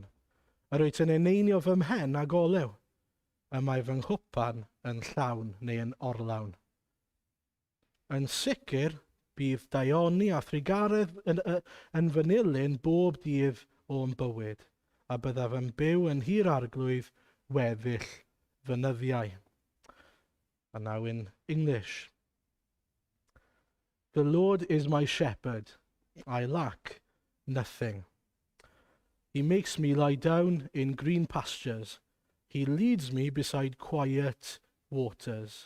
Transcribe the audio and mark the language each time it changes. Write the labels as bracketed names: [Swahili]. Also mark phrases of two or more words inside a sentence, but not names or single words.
[Welsh] Yr wyt yn eneinio fy mhen ag olew, y mae fy nghwpan yn llawn neu yn orlawn. Yn sicr, bydd daioni a thrigaredd yn fy nilyn bob dydd o'n bywyd, a byddaf yn byw yn hir arglwydd weddill fynyddiau. [English] And now in English. The Lord is my shepherd, I lack nothing. He makes me lie down in green pastures. He leads me beside quiet waters.